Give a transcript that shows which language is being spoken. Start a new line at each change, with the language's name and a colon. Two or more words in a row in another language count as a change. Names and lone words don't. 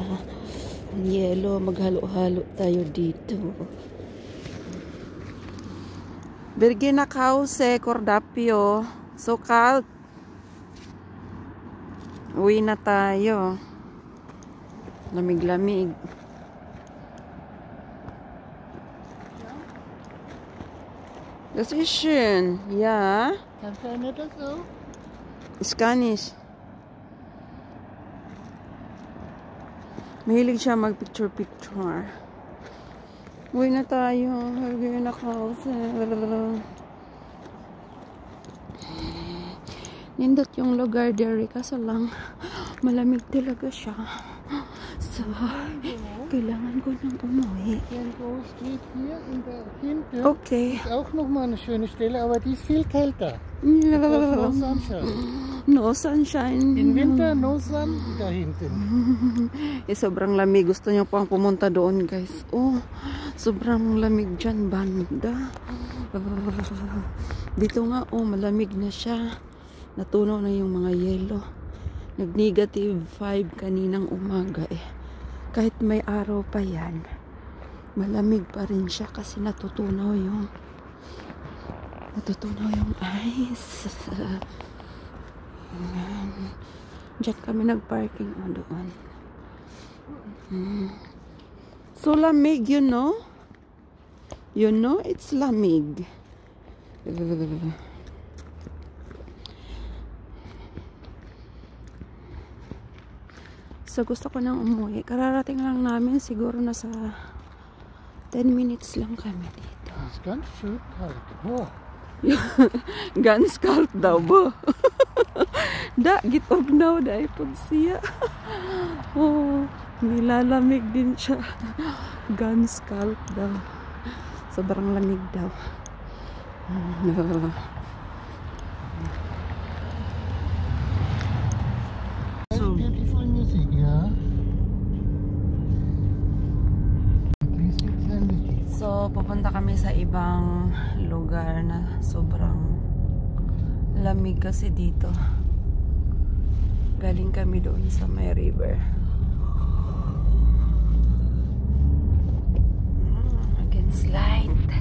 Filipino: Ang yelo, maghalo-halo tayo dito. Birgina Cause, Cordapio.
English: So cold.
Filipino: Uwi na tayo. Lamig-lamig.
German: Das ist schön, ja. Kannst du nicht das so? Ich kann nicht.
Filipino: Mahilig siya mag-picture-picture. Uwi na tayo. Uwi na kasi.
Cebuano: Nindot yung lugar dere.
Filipino: Kaso lang, malamig talaga siya. So, kailangan ko nang umuwi.
German: Irgendwo steht hier in der Hinten. Okay. Ist auch nochmal eine schöne Stelle, aber die ist viel kälter.
English: No. No sunshine. No sunshine. In Winter, no sun,
German: da hinten.
Filipino: Sobrang lamig. Gusto niyo pang pumunta doon, guys. Oh, sobrang lamig dyan, banda. Dito nga, oh, malamig na siya. Natunaw na yung mga yelo. Nag-negative 5 kaninang umaga eh. Kahit may araw pa yan, malamig pa rin siya kasi natutunaw yung ice. Diyan kami nag-parking doon. So lamig,
English: you know? You know, it's
Filipino: lamig. So, gusto ko nang umuwi. Kararating lang namin. Siguro nasa 10 minutes lang kami dito.
German: It's ganz schön kalt. Oh. Ganz kalt
Filipino: daw ba?
Cebuano: Da, gitugnaw da ipod siya.
Filipino: Oh, nilalamig din siya.
German: Ganz kalt
Filipino: daw. Sobrang lamig daw.
English: Beautiful music, yeah.
Filipino: So, pupunta kami sa ibang lugar na sobrang lamig kasi dito. Galing kami doon sa may river.
English: Against light.